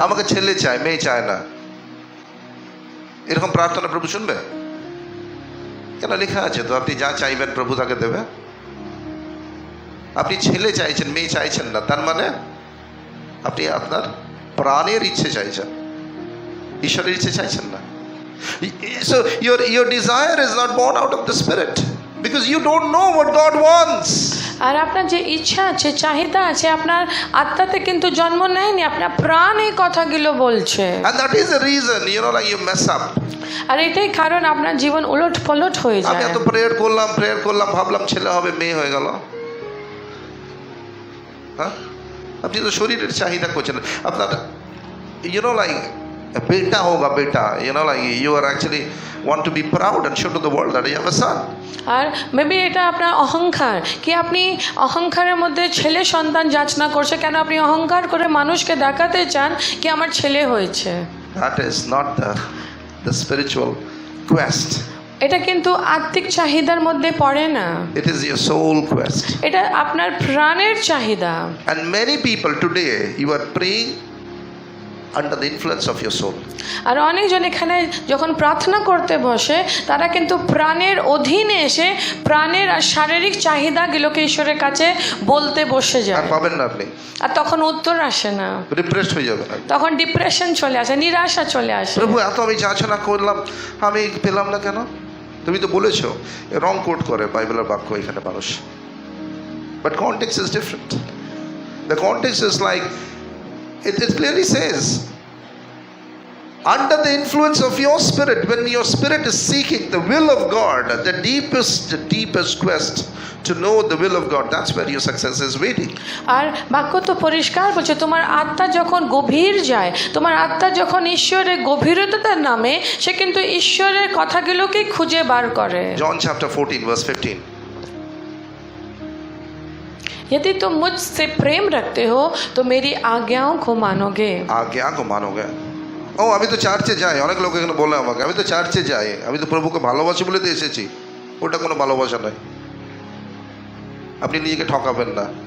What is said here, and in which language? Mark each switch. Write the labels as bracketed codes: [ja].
[bn] আমাকে ছেলে চায়, মেয়ে চায় না, এরকম প্রার্থনা প্রভু শুনবে? কেন লেখা আছে তো, আপনি যা চাইবেন প্রভু তাকে দেবে। আপনি ছেলে চাইছেন, মেয়ে চাইছেন না, তার মানে আপনি আপনার প্রাণের ইচ্ছে চাইছেন, ঈশ্বরের ইচ্ছে চাইছেন না। [en] So your desire is not born out of the spirit because you don't know what God wants. [bn] আর আপনার যে ইচ্ছা আছে, চাহিদা আছে, আপনার আত্মাতে কিন্তু জন্ম নেয়নি, আপনার প্রাণ এই কথাগুলো বলছে। [en] And that is the reason, like you mess up. [bn] আর এটাই কারণ আপনার জীবন উলট পলট হয়ে আমি যায়। এত প্রেয়ার করলাম, ভাবলাম ছেলে হবে, মেয়ে হয়ে গেল। হ্যাঁ, আপনি তো শরীরের চাহিদা করছেন, আপনার [en] like [hi] बेटा होगा बेटा, [en] like you are actually want to be proud and show to the world that you have a son. [bn] আর maybe এটা আপনার অহংকার, কি আপনি অহংকারের মধ্যে ছেলে সন্তান যাচনা করছে, কেন আপনি অহংকার করে মানুষকে দেখাতে চান কি আমার ছেলে হয়েছে। [en] That is not the spiritual quest. [bn] এটা কিন্তু আত্মিক চাহিদার মধ্যে পড়ে না, [en] It is your soul quest. [bn] এটা আপনার প্রাণের চাহিদা। [en] And many people today, you are praying under the influence of your soul. [bn] আর অনেকজন এখানে যখন প্রার্থনা করতে বসে তারা কিন্তু প্রাণের অধীনে এসে প্রাণের আর শারীরিক চাহিদাগুলোকে ঈশ্বরের কাছে বলতে বসে আর যায়, পাবেন না আপনি, আর তখন উত্তর আসে না, রিপ্রেসড হয়ে যাবেন। তখন ডিপ্রেশন চলে আসে, নিরাশা চলে আসে। প্রভু এত আমি যাচনা করলাম, আমি পেলাম না কেন? তুমি তো বলেছো, রং কোট করে বাইবেলের বাক্য এখানে মানুষ, [en] But context is different. The context is like it clearly says under the influence of your spirit, when your spirit is seeking the will of God, the deepest quest to know the will of God, that's where your success is waiting. [bn] আর বাক্য তো পরিষ্কার বলছে, তোমার আত্মা যখন গভীর যায়, তোমার আত্মা যখন ঈশ্বরের গভীরতার নামে, সে কিন্তু ঈশ্বরের কথাগুলোকে খুঁজে বার করে। [en] John chapter 14 verse 15. [hi] यदि तुम मुझसे प्रेम रखते हो तो मेरी आज्ञाओं को मानोगे। आज्ञा को मानोगे। [bn] ও আমি তো চার্চে যাই, অনেক লোক এখানে বলে আমাকে আমি তো চার্চে যাই, আমি তো প্রভুকে ভালোবাসি বলে তো এসেছি। ওটা কোনো ভালোবাসা নয়, আপনি নিজেকে ঠকাবেন না।